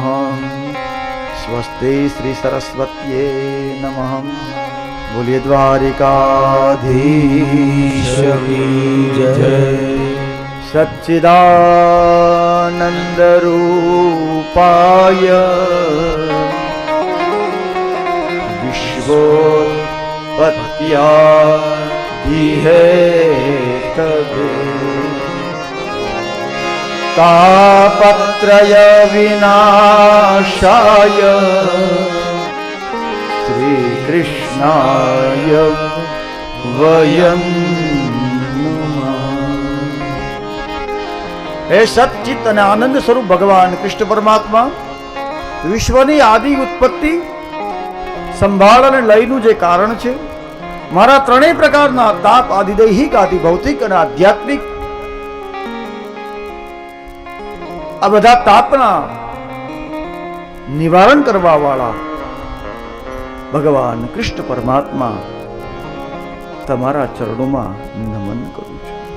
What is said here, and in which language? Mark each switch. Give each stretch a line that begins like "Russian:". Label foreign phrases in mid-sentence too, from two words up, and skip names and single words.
Sanskrit: સ્વસ્તિ શ્રી સરસ્વત્યે નમઃ.
Gujarati: બોલીએ દ્વારિકાધીશ જય.
Sanskrit: સચ્ચિદાનંદ રૂપાય વિશ્વ भगवत्पत्यादि हेतवे तापत्रय विनाशाय श्री कृष्णाय वयं हे सच्चित
Gujarati: અને આનંદ સ્વરૂપ ભગવાન કૃષ્ણ પરમાત્મા વિશ્વની આદિ ઉત્પત્તિ સંભાળ અને લયનું જે કારણ છે, મારા ત્રણેય પ્રકારના તાપ આદિ દૈહિક આદિ ભૌતિક અને આધ્યાત્મિક આ બધા તાપના નિવારણ કરવા વાળા ભગવાન કૃષ્ણ પરમાત્મા તમારા ચરણોમાં નમન કરું છું.